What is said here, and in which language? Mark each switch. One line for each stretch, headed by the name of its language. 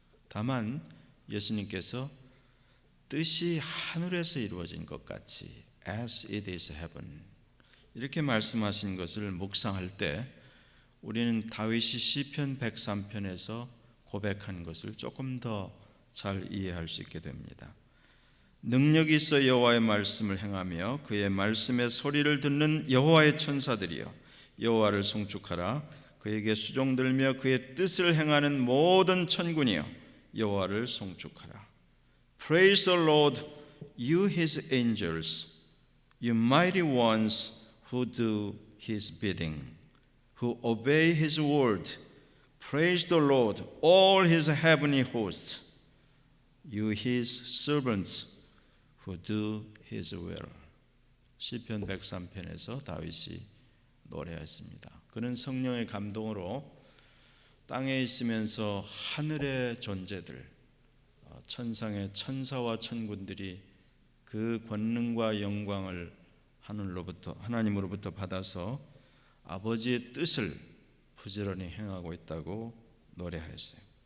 Korean: 다만 예수님께서 뜻이 하늘에서 이루어진 것 같이
English: as it is heaven
Korean: 이렇게 말씀하신 것을 묵상할 때 우리는 다윗이 시편 103편에서 고백한 것을 조금 더 잘 이해할 수 있게 됩니다. 능력이 있어 여호와의 말씀을 행하며 그의 말씀의 소리를 듣는 여호와의 천사들이여 여호와를 송축하라. 그에게 수종들며 그의 뜻을 행하는 모든 천군이여 여호와를 송축하라.
English: Praise the Lord, you his angels, you mighty ones who do his bidding, who obey his word. Praise the Lord, all his heavenly hosts, you his servants who do his will.
Korean: 시편 103편에서 다윗이 노래했습니다. 그는 성령의 감동으로 땅에 있으면서 하늘의 존재들, 천상의 천사와 천군들이 그 권능과 영광을 하나님으로부터 받아서 아버지의 뜻을 부지런히 행하고 있다고 노래하였어요.